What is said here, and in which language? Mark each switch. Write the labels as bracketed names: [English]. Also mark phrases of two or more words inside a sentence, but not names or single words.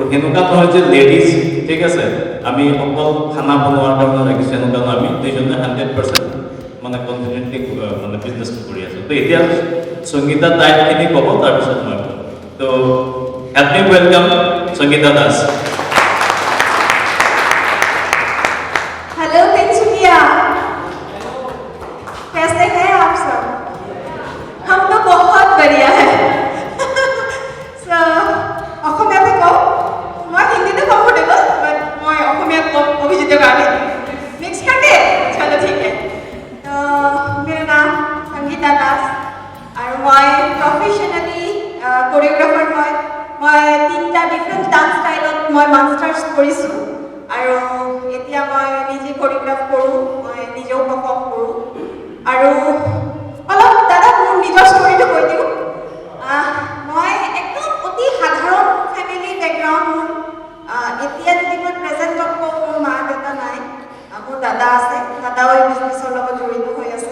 [Assamese] এনেকুৱা নহয় যে লেডিজ ঠিক আছে আমি অকল খানা বনোৱাৰ কাৰণে ৰাখিছোঁ, এনেকুৱা নহয়, আমি দুইজনে 100% মানে কনফিডেণ্টলি মানে বিজনেছটো কৰি আছোঁ। তো এতিয়া সংগীতা তাইখিনি ক'ব, তাৰপিছত মই ক'ম। তো [English] help me welcome [Assamese] সংগীতা দাস। [Hindi] हेलो तिनसुकिया, कैसे हैं आप सब? हम तो बहुत बढ़िया है। [Assamese] অসমীয়াতে কওঁ, মই হিন্দীতে কমফৰ্টেবল, বাট মই অসমীয়াত কম অভিজিতৰ কাৰণে। [Hindi] मिक्स करके चलो ठीक है। तो मेरा नाम संगीता दास और मैं [English] professionally choreographer. [Assamese] मैं 3টা [English] different dance [Assamese] स्टाइলত मैं मास्टार्स কৰিছোঁ আৰু এতিয়া মই নিজে কোৰিয়োগ্ৰাফ কৰোঁ, মই নিজেও পাৰফৰ্ম কৰোঁ। আৰু অলপ দাদা মোৰ নিজৰ ষ্টৰীটো কৈ দিওঁ। মই একদম অতি সাধাৰণ [English] family background [Assamese] মোৰ। এতিয়া যদি মই প্ৰেজেণ্টত কওঁ মোৰ মা দেউতা নাই, মোৰ দাদা আছে, দাদাও এই বিজনেছৰ লগত জড়িত হৈ আছে।